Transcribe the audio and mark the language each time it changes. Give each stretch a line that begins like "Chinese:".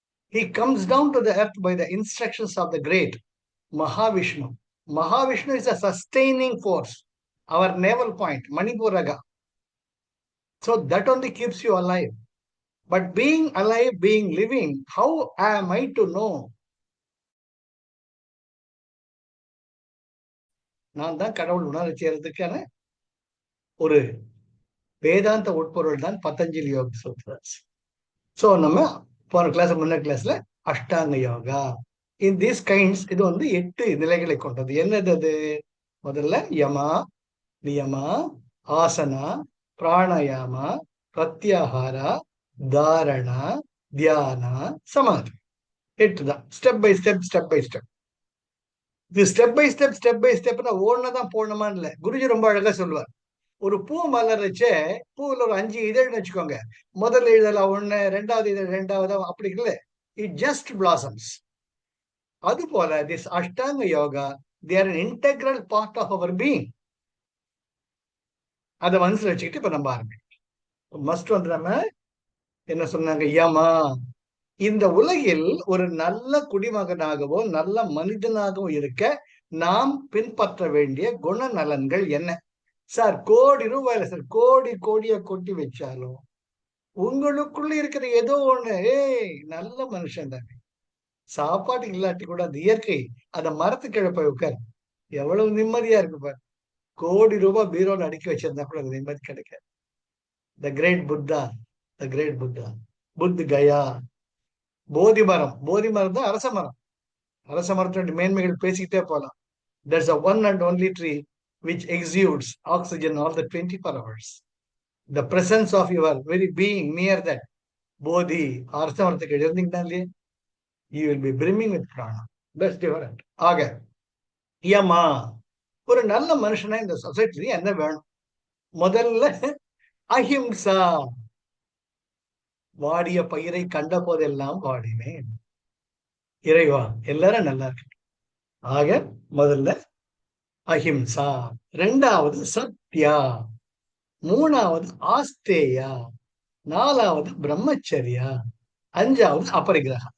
English: He comes down to the earth by the instructions of the great Mahavishnu. Mahavishnu is a sustaining force, our navel point, Manipuraga. So that only keeps you alive. But being alive, being living, how am I to know?
Tamil: நான் தான் கடவுள் உணர செய்யறதுக்கான ஒரு வேதாந்த உட்பொருள் தான் பதஞ்சலி யோக சூத்ராஸ். ஸோ நம்ம போன கிளாஸ் முன்ன கிளாஸ்ல அஷ்டாங்க யோகா
English: in these kinds,
Tamil: இது வந்து 8 நிலைகளை கொண்டது. என்னது அது? முதல்ல யமா, நியமா, ஆசனா, பிராணாயாமா, பிரத்யாகாரா, தாரணா, தியானா, சமாதி. 8 தான்.
English: Step by step, step by step. இது step by step, step by ஸ்டெப்னா
Tamil: ஓடனதான் போடணுமான்னு இல்லை. குருஜி ரொம்ப அழகா சொல்லுவார். ஒரு பூ மலர்ச்சே, பூவில் ஒரு 5 இதழ்னு வச்சுக்கோங்க. முதல் இதழ 1, 2வது இதழ் 2வது, அப்படி இல்லை.
English: It just blossoms.
Tamil: அது போல
English: This Ashtanga yoga, they are an integral part of our being.
Tamil: அதை மனசுல வச்சுக்கிட்டு இப்ப நம்ம ஆரம்பிக்கும். மஸ்ட் வந்து நம்ம என்ன சொன்னாங்க? யமா. இந்த உலகில் ஒரு நல்ல குடிமகனாகவோ நல்ல மனிதனாகவோ இருக்க நாம் பின்பற்ற வேண்டிய குணநலன்கள் என்ன? சார், கோடி ரூபாயில சார் கோடி கோடியா கொட்டி வச்சாலும் உங்களுக்குள்ள இருக்கிற ஏதோ ஒண்ணு, நல்ல மனுஷன் தானே, சாப்பாடு இல்லாட்டி கூட அந்த இயற்கை அந்த மரத்துக்கிழ போய் உட்கார், எவ்வளவு நிம்மதியா இருக்கு பாரு. கோடி ரூபாய் பீரோல அடுக்கி வச்சிருந்தா கூட நிம்மதி கிடைக்காது.
English: The great Buddha, the great Buddha, Bodh Gaya.
Tamil: போதி மரம், போதி மரம் தான் அரச மரம். அரச மரத்தோட மேன்மைகள் பேசிக்கிட்டே போகலாம்.
English: There's a one and only tree which exudes oxygen all the 24 hours. The presence of your very being near that
Tamil: போதி அரச மரத்துக்கு இருந்தீங்கன்னா இல்லையே,
English: you will be brimming with prana. That's different.
Tamil: ஆக யமா, ஒரு நல்ல மனுஷனா இந்த சொசைட்டி என்ன வேணும்? முதல்ல அஹிம்சா. வாடிய பயிரை கண்ட போதெல்லாம் வாடினேன். இறைவா எல்லாரும் நல்லா இருக்கு. ஆக முதல்ல அஹிம்சா, ரெண்டாவது சத்யா, மூணாவது ஆஸ்தேயா, நாலாவது பிரம்மச்சரியா, அஞ்சாவது அபரிகிரகா.